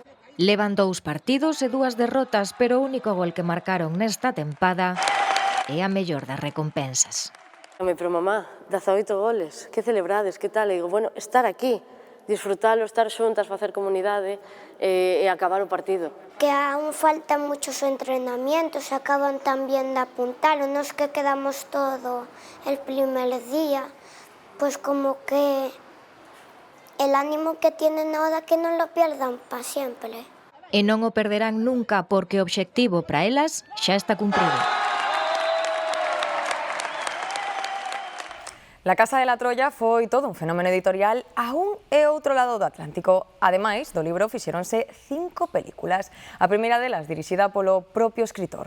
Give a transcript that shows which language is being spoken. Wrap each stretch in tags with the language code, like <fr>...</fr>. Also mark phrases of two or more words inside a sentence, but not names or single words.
<gl>Levan 2 partidos e 2 derrotas, pero o único gol que marcaron nesta tempada é a mellor das recompensas. Pero mamá, 18 goles, que celebrades, que tal? E digo, bueno, estar aquí, disfrutalo, estar xuntas, facer comunidade e acabar o partido.</gl> <es>Que aún faltan muchos entrenamientos, acaban también de apuntar, nos que quedamos todo el primer día, pues como que el ánimo que tienen ahora que non lo pierdan para siempre.</es> <gl>E non o perderán nunca porque o obxectivo para elas xa está cumprido. La Casa de la Troya foi todo un fenómeno editorial a un e outro lado do Atlántico. Ademais, do libro fixéronse 5 películas. A primeira delas dirixida polo propio escritor.</gl>